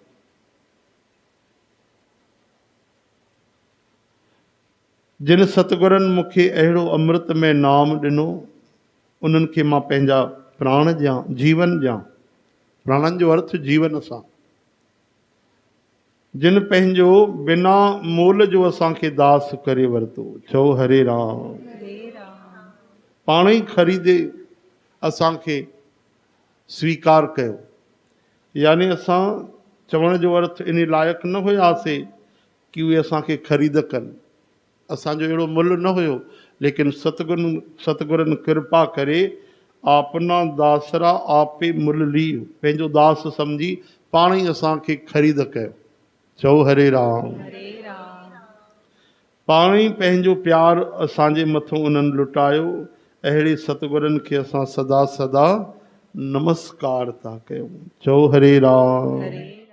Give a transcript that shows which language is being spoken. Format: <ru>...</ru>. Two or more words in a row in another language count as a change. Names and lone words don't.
<sd>जिन सतगुरनि मूंखे अहिड़ो अमृतमय नाम ॾिनो, उन्हनि खे मां पंहिंजा प्राण ॾियां, जीवन ॾियां। प्राणनि जो अर्थ जीवन सां। जिन पंहिंजो बिना मोल जो असांखे दास करे वरितो। चओ हरे राम। पाण ई ख़रीदे असांखे स्वीकार कयो। यानी असां चवण जो अर्थ इन लाइक़ु न हुयासीं कि उहे असांखे ख़रीद कनि। असांजो अहिड़ो मुल न हुयो, लेकिन सतगुरनि कृपा करे</sd> <pa>ਆਪਨਾ ਦਾਸਰਾ ਆਪੇ ਮੁਲਿ ਲੀ,</pa> <sd>पंहिंजो दास सम्झी पाण ई असांखे ख़रीद कयो। चओ हरे राम। पाण ई पंहिंजो प्यार असांजे मथां उन्हनि लुटायो। अहिड़े सतगुरनि खे असां सदा सदा नमस्कार था कयूं। चओ हरे राम।</sd>